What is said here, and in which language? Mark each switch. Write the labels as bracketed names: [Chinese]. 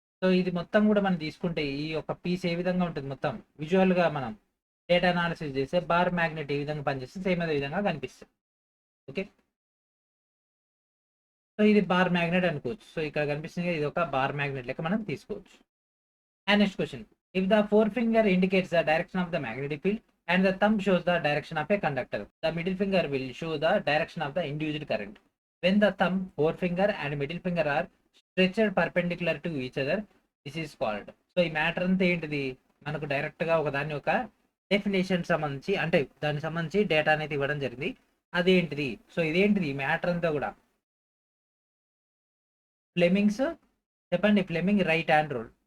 [Telugu] So ఇది మొత్తం కూడా మనం తీసుకుంటే ఈ యొక్క పీస్ ఏ విధంగా ఉంటుంది, మొత్తం విజువల్గా మనం డేటా అనాలిసిస్ చేస్తే బార్ మ్యాగ్నెట్ ఏ విధంగా పనిచేస్తే సేమ్ అదే విధంగా కనిపిస్తుంది. ఓకే, సో ఇది బార్ మ్యాగ్నెట్ అనుకోవచ్చు. సో ఇక్కడ కనిపిస్తుంది ఇది ఒక బార్ మ్యాగ్నెట్ లెక్క మనం తీసుకోవచ్చు. [English] And next question. If the forefinger indicates the direction of the magnetic field and the thumb shows the direction of a conductor, the middle finger will show the direction of the induced current. When the thumb, forefinger and middle finger are stretched perpendicular to each other, this is called. [Telugu] So ఈ matter అంతా ఏంటిది, మనకు direct గా ఒక దాని యొక్క definition సంబంధించి అంటే దానికి సంబంధించి డేటా అనేది ఇవ్వడం జరిగింది. అదేంటిది, సో ఇదేంటిది మ్యాటర్ అంతా కూడా ఫ్లెమింగ్స్, చెప్పండి ఫ్లెమింగ్ రైట్ హ్యాండ్ రూల్.